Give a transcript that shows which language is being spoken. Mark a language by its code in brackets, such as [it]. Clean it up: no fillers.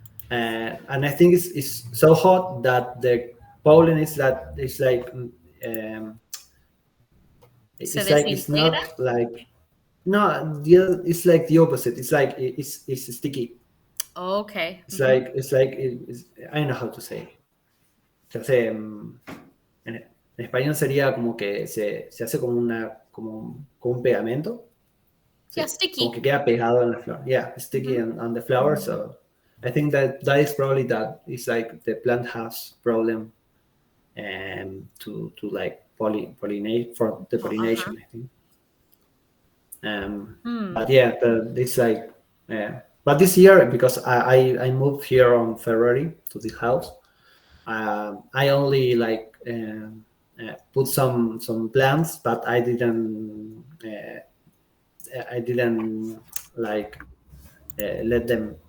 [en] And I think it's so hot that the pollen is that it's like [es] Se [en] it's like it's [es] desintegra? [en] not like, no, it's like the opposite. It's like it's sticky. Okay. It's Hmm. like I don't know how to say. [es] Se hace en español sería como que se hace como como un pegamento. [en] Yeah, [es] Sí, como que [en] sticky. [es] queda pegado en la flor. [en] Yeah, sticky Hmm. on the flower. So I think that is probably that. It's like the plant has problem to like pollinate for the Uh-huh. pollination, I think. Hmm. But yeah, it's like but this year, because I moved here on February to this house, I only like put some plants, but I didn't like let them.